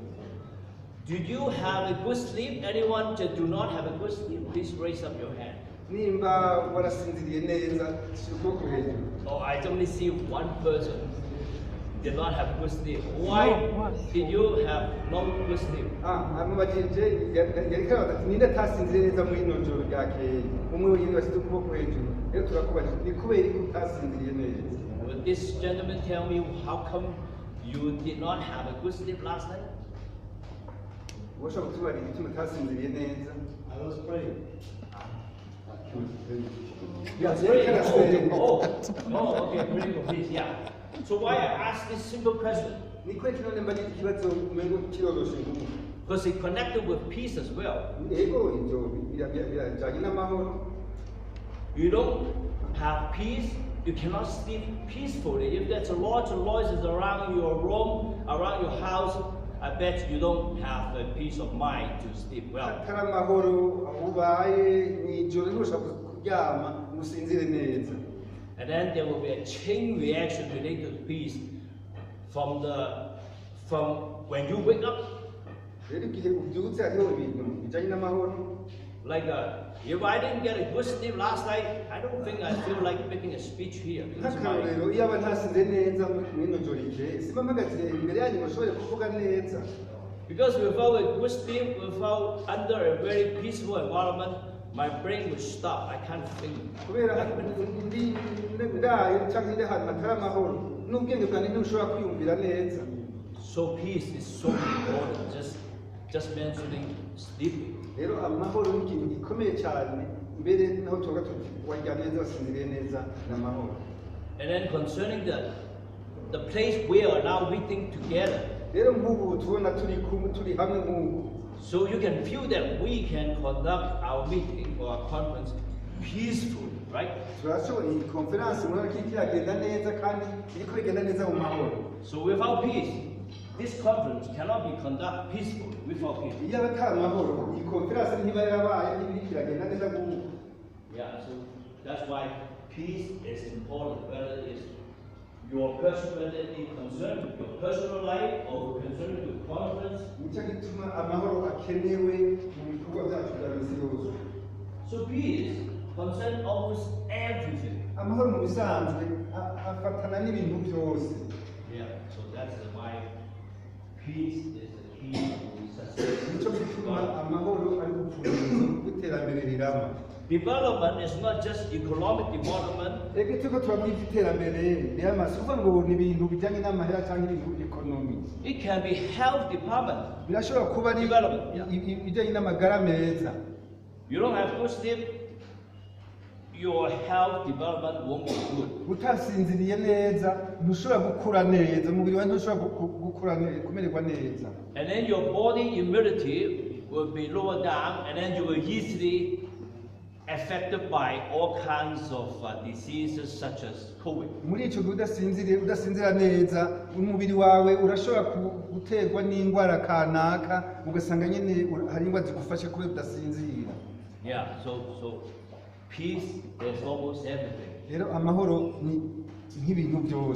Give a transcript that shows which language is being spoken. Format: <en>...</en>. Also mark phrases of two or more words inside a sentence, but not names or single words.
<en>Did you have a good sleep? Anyone that do not have a good sleep, please raise up your hand. Oh, I only see one person. did not have good sleep. Why did you have no good sleep?</en> <rw>amubajije yareka ati ninde tasinzire neza muri ino joro ryakeye umwe wenyine washyize ukuboko hejuru rero turakubajije ni kubera ko utasinziriye neza.</rw> <en>Will this gentleman tell me how come you did not have a good sleep last night?</en> <rw>Ushobora kutubarira igituma utasinziriye neza?</rw> <en>I was praying. Yes, okay, praying for peace, yeah. So why I ask this simple question?</en> <sw>Ni kweli</sw> <rw>none mbajije ikibazo umengo kiroroshe ngumu.</rw> <en>Because it connected with peace as well.</en> <rw>Yego ibyo birajyanye n'amahoro.</rw> <en>You don't have peace, you cannot sleep peacefully. If there's a lot of noises around your room, around your house, I bet you don't have a peace of mind to sleep well.</en> <rw>Hatari amahoro ubaye mw'ijoro ntushobora kuryama usinzire neza.</rw> <en>And then there will be a chain reaction related to peace from when you wake up.</en> <rw>Rero igihe ubyutse hariho ibintu bijyanye n'amahoro.</rw> <en>Like if I didn't get a good sleep last night, I don't think I feel like making a speech here.</en> <rw>Nk'akarorero iyo aba ntasinze neza mw'ino joro rije simba mpagaze imbere yanyu ngo nshobore kuvuga neza.</rw> <en>Because without a good sleep, without under a very peaceful environment, my brain will stop. I can't think.</en> <rw>Kubera ndi ndaye cyangwa ndi ahantu hatari amahoro n'ubwenge bwanjye ntushobora kwiyumvira neza.</rw> <en>So peace is so important. Just mentioning sleeping.</en> <rw>Rero amahoro ni ikintu gikomeye cyane mbere naho tuvuga tuti waryamye neza wasinziriye neza n'amahoro.</rw> <en>And then concerning the place we are now meeting together.</en> <rw>Rero nk'ubu tubona turi hamwe nk'ubu.</rw> <en>So you can feel that we can conduct our meeting or our conference peacefully, right?</en> <rw>Turashobora iyi conference murabona ko iragenda neza kandi iriko igenda neza mu mahoro.</rw> <en>So without peace, this conference cannot be conducted peacefully without peace.</en> <rw>Iyo atari amahoro iyi conference ntiba yarabaye iriko iragenda neza nk'ubu.</rw> <en>Yeah, so that's why peace is important, whether it's your personality concerned with your personal life or concerned with your conference.</en> <rw>Nicyo gituma amahoro akenewe mu bikorwa byacu bya buri yose.</rw> <en>So peace concerns almost everything.</en> <rw>Amahoro mu bisanzwe afatana n'ibintu byose.</rw> <en>Yeah, so that's why peace is the key to success.</en> <rw>Nicyo gituma amahoro ari urufunguzo rw'iterambere rirama.</rw> <en>Development is not just economic development.</en> <rw>Ege tuko turabwira iterambere rirama si ukuvuga ngo ni ibintu bijyanye n'amahera cyangwa ibintu ekonomi.</rw> <en>It can be health department.</en> <rw>Birashobora kuba ari ibijyanye n'amagara meza.</rw> <en>You don't have good sleep, your health development won't be good.</en> <rw>Utasinziriye neza ntushobora gukura neza umubiri wawe ntushobora gukura neza kumererwa neza.</rw> <en>And then your body immunity will be lower down, and then you will easily affected by all kinds of diseases such as COVID.</en> <rw>Muri icyo gihe udasinzira neza umubiri wawe urashobora guterwa n'indwara kanaka ugasanga nyine hari indwara zigufashe kubera udasinzira.</rw> <en>Yeah, so peace is almost everything.</en> <rw>Rero amahoro ni nk'ibintu byose.</rw>